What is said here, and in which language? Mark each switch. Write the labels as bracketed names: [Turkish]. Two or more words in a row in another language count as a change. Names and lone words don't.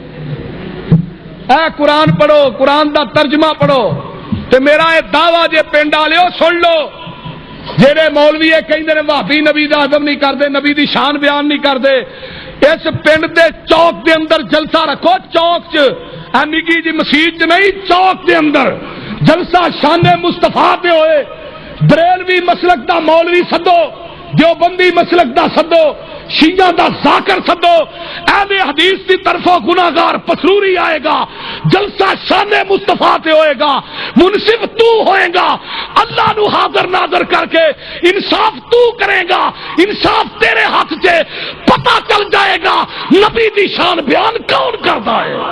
[Punjabi] اے قرآن پڑھو، قرآن دا ترجمہ پڑھو، تے میرا یہ دعویٰ جے پنڈ والےو سن لو، جہے مولوی کہندے نے بھابی نبی دا ادب نہیں کردے، نبی دی شان بیان نہیں کردے، اس پنڈ دے چوک دے اندر جلسہ رکھو، چوک چ نگی جی مسیت نہیں، چوک دے اندر جلسہ شان مصطفیٰ تے ہوئے، بریلوی مسلک دا مولوی سدو، دیوبندی مسلک دا سدو، شیعہ دا ذاکر سدو، اہل حدیث کی طرفوں گناہگار پسروری آئے گا، جلسہ شان مصطفیٰ تے ہوئے گا، منصف تو ہوئے گا، اللہ نو حاضر ناظر کر کے انصاف تو کرے گا، [Urdu] انصاف تیرے ہاتھ سے پتہ چل جائے گا [Punjabi] نبی دی شان بیان کون کرتا ہے۔